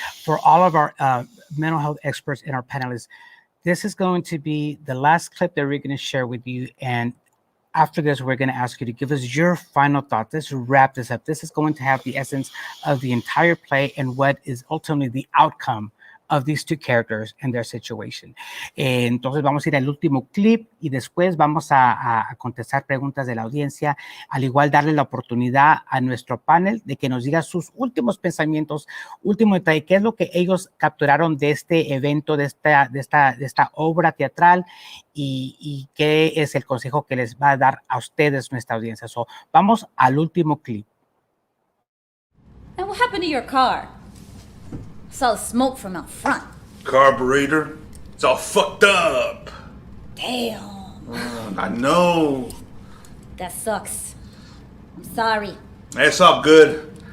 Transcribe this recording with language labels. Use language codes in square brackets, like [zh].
[en] For all of our mental health experts and our panelists, this is going to be the last clip that we're going to share with you. And after this, we're going to ask you to give us your final thoughts. Let's wrap this up. This is going to have the essence of the entire play and what is ultimately the outcome of these two characters and their situation. [es] Entonces vamos a ir al último clip y después vamos a contestar preguntas de la audiencia, al igual darle la oportunidad a nuestro panel de que nos diga sus últimos pensamientos, último detalle, qué es lo que ellos capturaron de este evento, de esta obra teatral y qué es el consejo que les va a dar a ustedes, nuestra audiencia. So, vamos al último clip. [en] And what happened to your car? Saw smoke from out front. Carburetor, it's all fucked up. Damn. I know. That sucks. I'm sorry. It's all good.